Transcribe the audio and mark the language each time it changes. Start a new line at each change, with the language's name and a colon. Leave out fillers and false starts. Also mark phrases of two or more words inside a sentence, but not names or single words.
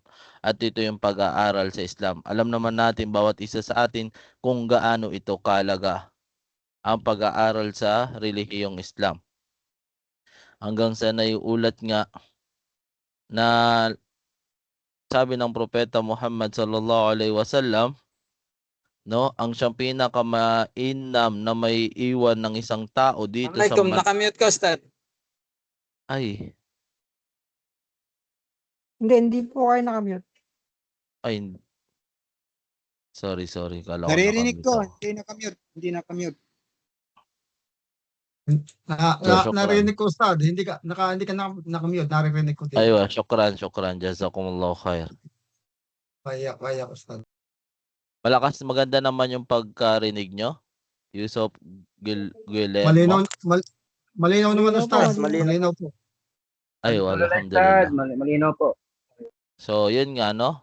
Filipino: At ito yung pag-aaral sa Islam. Alam naman natin bawat isa sa atin kung gaano ito kalaga ang pag-aaral sa relihiyong Islam. Hanggang sa naiulat nga na sabi ng propeta Muhammad
Arabic: صلى الله عليه وسلم,
Filipino: no, ang siyang pinakamainam na may iwan ng isang tao dito sa Nakamute ka, Ustad. Ay, Hindi po kayo nakamute. ay, sorry, kala ko Naririnig nakamute ko, ako. hindi nakamute. So, Narinig ko, Ustad. Hindi ka nakamute. Naririnig ko din.
Arabic: أيوه، شكراً. جزاكم الله خير.
Filipino: Kaya, Ustad. Malakas, maganda naman yung pagkarinig nyo. Yusuf Guillermo. Malinaw naman, Ustad. Malinaw po. Ay, alhamdulillah. Malinaw po. So, yun nga, no?